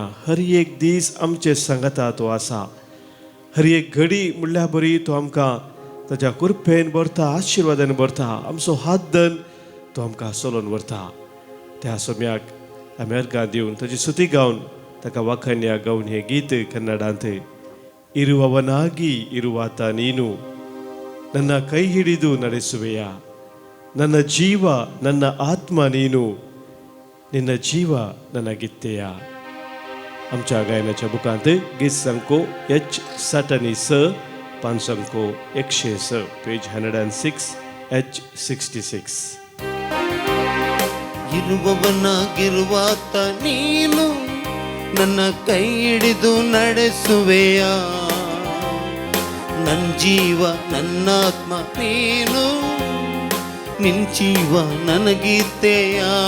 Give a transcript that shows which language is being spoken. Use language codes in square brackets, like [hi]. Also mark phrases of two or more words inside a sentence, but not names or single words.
[kok] हर एक दीस आमचे सांगाता तो आसा. हर एक घडी म्हणल्यार बरी तो आमकां ताच्या कृपेन भरता, आशिर्वादान भरता. आमचो हात धन तो आमकां चलोवन व्हरता. त्या सोम्याक आमी अर्गां दिवन ताची स्तुती गावन ताका वाखाणया गावन हें गीत कन्नडांत. [kn] ಇರುವವನಾಗಿ ಇರುವಾತ ನೀನು, ನನ್ನ ಕೈ ಹಿಡಿದು ನಡೆಸುವೆಯ, ನನ್ನ ಜೀವ ನನ್ನ ಆತ್ಮ ನೀನು, ನಿನ್ನ ಜೀವ ನನಗಿತ್ತೆಯ. [kok] आमच्या गायनाच्या बुकांत गीत संको H67 पान संको 106 पेज 106 H66. [kn] ಇರುವವನಾಗಿರುವಾತ ನೀನು, ನನ್ನ ಕೈ ಹಿಡಿದು ನಡೆಸುವೆಯ, ನನ್ನ ಜೀವ ನನ್ನಾತ್ಮ ನೀನು, ನಿನ್ ಜೀವ ನನಗಿತ್ತೆಯ.